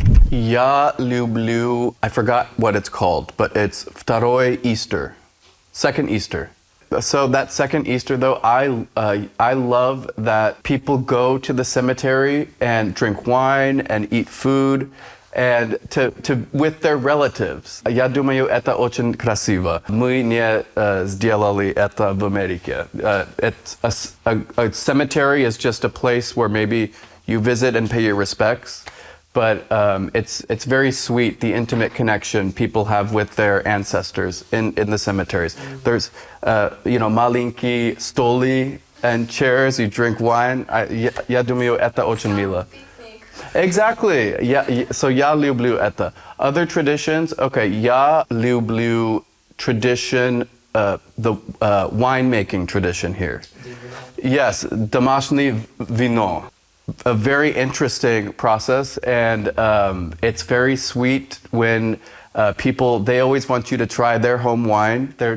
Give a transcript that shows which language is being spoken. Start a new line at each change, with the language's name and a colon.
Russian: Я люблю,
English: I forgot what it's called, but it's второй Easter, second Easter. So that second Easter, though, I love that people go to the cemetery and drink wine and eat food and with their relatives.
Russian: Я думаю, это очень красиво. Мы не сделали это в Америке.
English: A cemetery is just a place where maybe you visit and pay your respects. But it's very sweet, the intimate connection people have with their ancestors in the cemeteries. There's,
Russian: маленькие столи
English: and chairs, you drink wine.
Russian: Я думаю, это очень мило. Exactly. So я люблю это.
English: Other traditions, okay,
Russian: я люблю
English: tradition, the winemaking tradition here.
Russian: Yes, домашнее вино.
English: A very interesting process, and it's very sweet when people, they always want you to try their home wine.